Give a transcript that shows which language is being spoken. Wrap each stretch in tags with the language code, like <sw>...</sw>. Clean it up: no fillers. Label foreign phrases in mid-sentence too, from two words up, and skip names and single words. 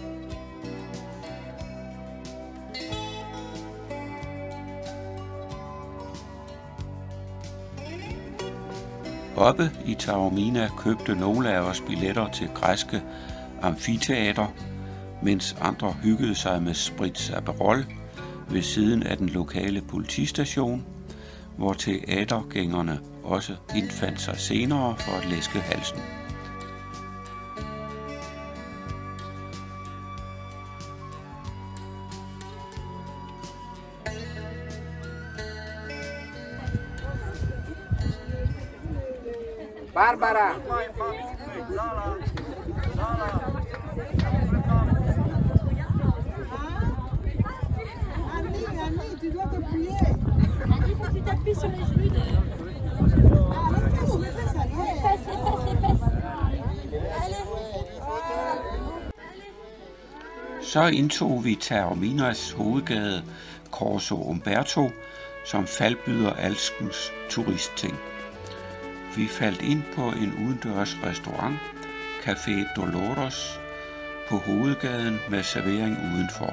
<da>Oppe i Taormina købte nogle af os billetter til græske amfiteater, mens andre hyggede sig med Spritz Aperol ved siden af den lokale politistation, hvor teatergængerne også indfandt sig senere for at læske halsen. Barbara!</da> <fr>Annie, tu dois t'appuyer. Il faut que tu t'appuies sur les genoux. Les fesses. Allez.</fr> <da>Så indtog vi Taorminas hovedgade Corso Umberto, som faldbyder alskens turistting. Vi faldt ind på en udendørs restaurant, Café Dolores, på hovedgaden med servering udenfor.</da>